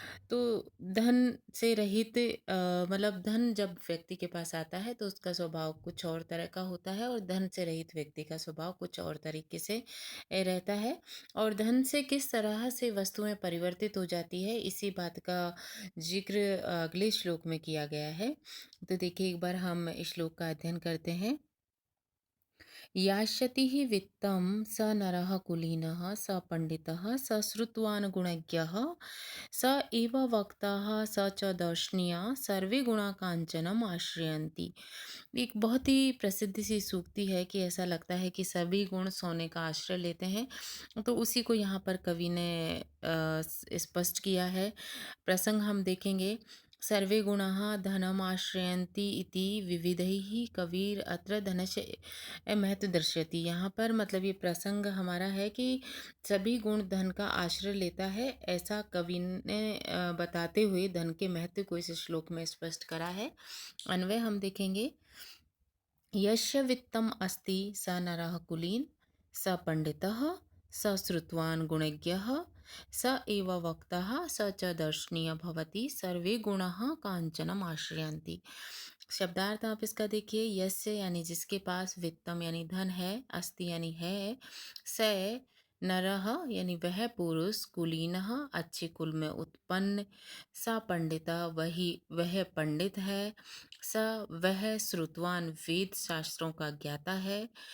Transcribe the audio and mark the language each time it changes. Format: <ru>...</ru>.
<hi>तो धन से रहित मतलब धन जब व्यक्ति के पास आता है तो उसका स्वभाव कुछ और तरह का होता है, और धन से रहित व्यक्ति का स्वभाव कुछ और तरीके से रहता है। और धन से किस तरह से वस्तुएं परिवर्तित हो जाती है, इसी बात का जिक्र अगले श्लोक में किया गया है। तो देखिए, एक बार हम इस श्लोक का अध्ययन करते हैं।</hi> <sa>यास्यति वित्तं स नरः कुलीनः स पंडितः स श्रुतवान् गुणज्ञः स एव वक्ताः स च दर्शनीया सर्वे गुणा कांचनम आश्रयन्ति।</sa> <hi>एक बहुत ही प्रसिद्ध सी सूक्ति है कि ऐसा लगता है कि सभी गुण सोने का आश्रय लेते हैं। तो उसी को यहाँ पर कवि ने स्पष्ट किया है। प्रसंग हम देखेंगे।</hi> <sa>सर्वे गुणाः धनमाश्रयन्ति इति विविधैः कविर अत्र धनस्य महत्व दर्शयति।</sa> <hi>यहाँ पर मतलब ये प्रसंग हमारा है कि सभी गुण धन का आश्रय लेता है, ऐसा कवि ने बताते हुए धन के महत्व को इस श्लोक में स्पष्ट करा है। अन्वय हम देखेंगे।</hi> <sa>यस्य वित्तम अस्ति स नरः कुलीन स पंडितः स श्रुतवान् गुणज्ञः स एव वक्ताः स च दर्शनीय भवति सर्वे गुणाः कांचनम आश्रयन्ति।</sa> <hi>शब्दार्थ आप इसका देखिए। यस्य यानी जिसके पास, वित्तम यानी धन है, अस्ति यानी है, स नरः यानी वह पुरुष, कुलीनः अच्छे कुल में उत्पन्न, सा पंडिता वह पंडित है, स वह श्रुतवान वेद शास्त्रों का ज्ञाता है,</hi>